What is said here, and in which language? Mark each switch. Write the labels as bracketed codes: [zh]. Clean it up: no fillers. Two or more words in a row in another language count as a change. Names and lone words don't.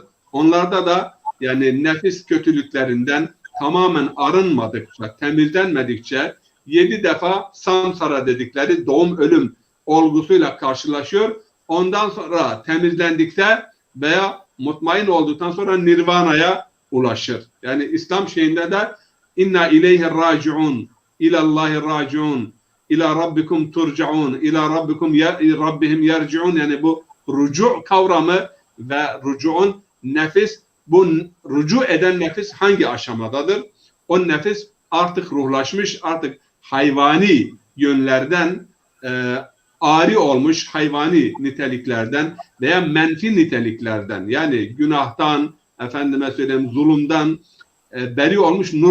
[tr] Onlarda da yani nefis kötülüklerinden tamamen arınmadıkça, temizlenmedikçe 7 defa samsara dedikleri doğum ölüm olgusuyla karşılaşıyor. Ondan sonra temizlendikte veya mutmain olduktan sonra nirvana'ya ulaşır. Yani İslam şeyinde de [ar] إنا إليه راجعون، إلى الله راجعون، إلى ربكم ترجعون، إلى ربهم يرجعون [tr] yani bu rucu kavramı ve rucuun nefis bu rucu eden nefis hangi aşamadadır? O nefis artık ruhlaşmış, artık hayvani yönlerden ari olmuş hayvani niteliklerden veya menfi niteliklerden yani günahtan, efendime söyleyeyim zulümden beri olmuş, nurlanmış.